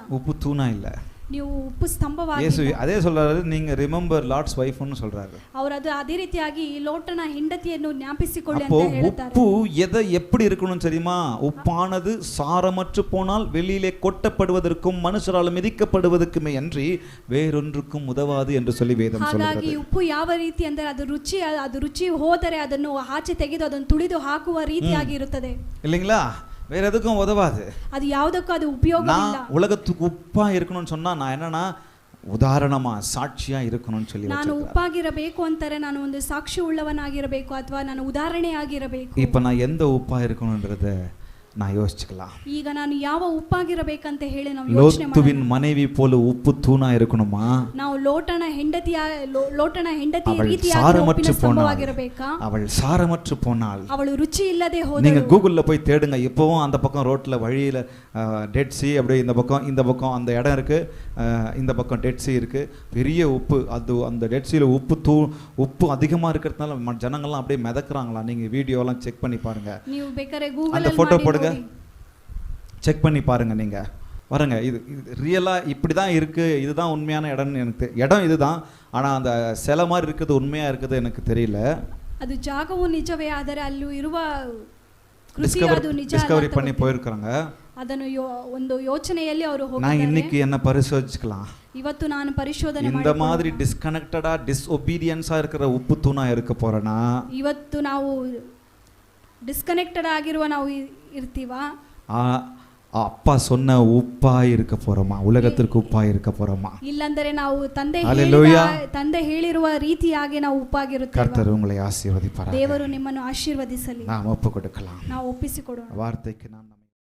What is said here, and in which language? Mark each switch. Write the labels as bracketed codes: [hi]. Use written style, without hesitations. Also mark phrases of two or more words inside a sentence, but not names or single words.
[ta] உப்பு தூணா இல்ல, [kn] ನೀವು ಉಪ್ಪು ಸ್ತಂಭವಾಗಿ. [ta] ಯೇಸು ಅದೇ சொல்றாரு, நீங்க [en] remember Lord's wife [ta] ன்னு சொல்றாரு. [kn] ಅವರು ಅದೇ ರೀತಿಯಾಗಿ ಲೋಟನ ಹೆಂಡತಿಯನ್ನು ಜ್ಞಾಪಿಸಿಕೊಳ್ಳಿ ಅಂತ ಹೇಳ್ತಾರೆ. [ta] உப்பு எதை எப்படி இருக்கணும் தெரியுமா? உப்பானது சாரமற்று போனால் வெளியிலே கொட்டப்படுவதற்கும் மனுஷரால் மிதிக்கப்படுவதற்குமே அன்றி வேறொன்றுக்கும் உதவாது என்று சொல்லி வேதம் சொல்கிறது. [kn] ಹಾಗಾಗಿ ಉಪ್ಪು ಯಾವ ರೀತಿ ಅಂದರೆ ಅದು ರುಚಿ ಹೋದರೆ ಅದನ್ನು ಆಚೆ ತೆಗೆದು ಅದನ್ನು ತುಳಿದು ಹಾಕುವ ರೀತಿಯಾಗಿ ಇರುತ್ತದೆ, [ta] இல்லைங்களா? வேற எதுக்கும் உதவாது. [kn] அது ಯಾವುದಕ್ಕೂ ಅದು ಉಪಯೋಗ ಇಲ್ಲ. [ta] நான் உலகத்துக்கு உப்பா இருக்கணும்னு சொன்னா நான் என்னன்னா ಉದಾಹರಣமா ಸಾಕ್ಷಿಯಾ இருக்கணும்னு சொல்லி [kn] ನಾನು ಉಪ್ಪಾಗಿರಬೇಕು ಅಂತಾರೆ, ನಾನು ಒಂದು ಸಾಕ್ಷಿ ಉಳ್ಳವನಾಗಿರಬೇಕು ಅಥವಾ ನಾನು ಉದಾಹರಣೆಯಾಗಿರಬೇಕು. [ta] இப்போ நான் எந்த ಉಪ್ಪಾ இருக்கணும்ன்றத நான் யோசிச்சுக்கலாம். [kn] ಈಗ ನಾನು ಯಾವ ಉಪ್ಪಾಗಿರಬೇಕಂತ ಹೇಳಿ ನಾವು ಯೋಚನೆ ಮಾಡೋಣ. [ta] லோத்துவின் மனைவி போல உப்பு தூணா இருக்கணுமா? [kn] ನಾವು ಲೋಟನ ಹೆಂಡತಿ ರೀತಿಯಾಗಿ ಉಪ್ಪಿನ ಸ್ತಂಭವಾಗಿರಬೇಕಾ? [ta] அவள் சாரமற்று போனாள், [kn] ಅವಳು ರುಚಿ ಇಲ್ಲದೆ ಹೋದಳು. [ta] நீங்க கூகுள்ல போய் தேடுங்க, இப்பவும் அந்த பக்கம் ரோட்ல வழியில டெட் சி, அப்படியே இந்த பக்கம் அந்த இடம் இருக்கு, இந்த பக்கம் டெட் சி இருக்கு, பெரிய உப்பு. அது அந்த டெட் சில உப்பு அதிகமா இருக்கிறதுனால ஜனங்கள்லாம் அப்படியே மிதக்குறாங்களா. நீங்க வீடியோலாம் செக் பண்ணி பாருங்க, [kn] ನೀವು ಬೇಕಾದ್ರೆ ಗೂಗಲ್ [ta] அந்த போட்டோ போடுங்க, செக் பண்ணி பாருங்க. நீங்க பாருங்க, இது ரியலா இப்படிதான் இருக்கு, இதுதான் உண்மையான இடம்னு எனக்கு இடம் இதுதான், ஆனா அந்த சிலை மாதிரி இருக்குது உண்மையா இருக்குது எனக்கு தெரியல. [kn] அது ಜಾಗವು ನಿಜವೇ, ಆದರೆ ಅಲ್ಲಿ ಇರುವ [ta] டிஸ்கவரி பண்ணி போயிருக்காங்க. [kn] ಅದನ್ನು ಒಂದು ಯೋಚನೆಯಲ್ಲಿ ಅವರು [ta] நான் [kn] ಹೋಗಿದ್ದಾರೆ. [ta] இன்னைக்கு என்ன பரிசோதிச்சுக்கலாம். [kn] ಇವತ್ತು ನಾನು ಪರಿಶೋಧನೆ [ta] இந்த மாதிரி [en] disconnected disobedience [ta] இருக்கிற உப்பு தூணா இருக்க போறேனா, [kn] ಇವತ್ತು ನಾವು ಡಿಸ್ಕನೆಕ್ಟೆಡ್ ಆಗಿರುವ ನಾವು ಇರ್ತೀವಾ, [ta] அப்பா சொன்ன உப்பா இருக்க போறோமா, உலகத்திற்கு உப்பா இருக்க போறோமா? [kn] ಇಲ್ಲಂದರೆ ನಾವು [ta] ஹல்லேலூயா. [kn] ತಂದೆ ಹೇಳಿರುವ ರೀತಿಯಾಗಿ ನಾವು ಉಪ್ಪಾಗಿರುತ್ತೇವೆ. [ta] கர்த்தர் உங்களை ஆசீர்வதிப்பாராக. [kn] ದೇವರು ನಿಮ್ಮನ್ನು ಆಶೀರ್ವದಿಸಲಿ. [ta] நாம் ஒப்பு கொடுக்கலாம். [kn] ನಾವು ಒಪ್ಪಿಸಿಕೊಡೋಣ. [ta] வார்த்தைக்கு நாம்